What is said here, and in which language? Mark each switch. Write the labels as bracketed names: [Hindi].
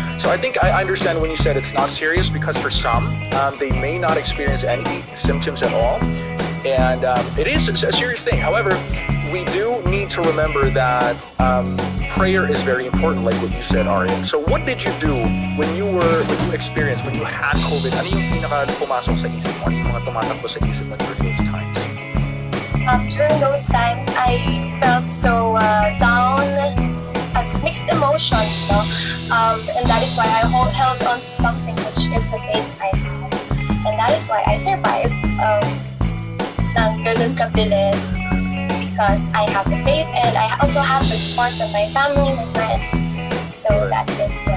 [English] So I think I understand when you said it's not serious because for some, they may not experience any symptoms at all. And it is a serious thing. However, we do need to remember that prayer is very important, like what you said, Arian. So what did you do when you had COVID? [Filipino] Ano yung pinaka-pumasok sa isip mo? Ano yung mga tumatakbo sa isip mo [English] during those times? During those times, I felt so down, mixed emotions, no? And that is why I held on to something, which is the faith I have. And that is why I survived [Filipino] ng ganun kabilis, [English] because I have the faith and I also have the support of my family and friends. So that is why.